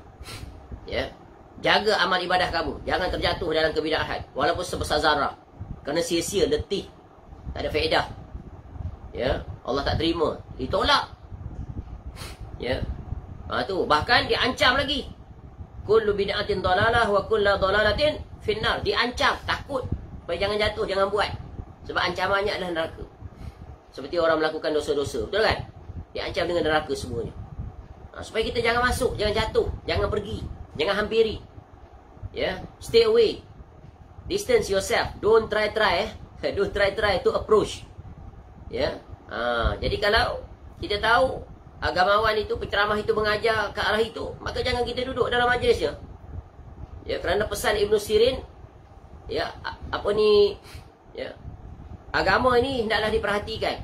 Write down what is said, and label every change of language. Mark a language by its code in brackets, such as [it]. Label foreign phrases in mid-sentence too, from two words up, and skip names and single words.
[ms] Jaga amal ibadah kamu. Jangan terjatuh dalam kebid'ahan. Walaupun sebesar zarah. kerana sia-sia, letih, tak ada faedah. Ya, Allah tak terima, ditolak. Ya. Tu bahkan diancam lagi. [ar] كل بدعة ضلالة وكل ضلالة في النار. [ms] Diancam, takut supaya jangan jatuh, jangan buat. Sebab ancamannya adalah neraka. Seperti orang melakukan dosa-dosa, betul kan? Diancam dengan neraka semuanya. Supaya kita jangan masuk, jangan jatuh, jangan pergi, jangan hampiri. Ya, [en] stay away. Distance yourself. Don't try. Don't try to approach. [ms] Ya. Jadi kalau kita tahu agamawan itu, penceramah itu mengajar ke arah itu, maka jangan kita duduk dalam majlisnya. Ya, kerana pesan Ibn Sirin, ya, ya, agama ini hendaklah diperhatikan.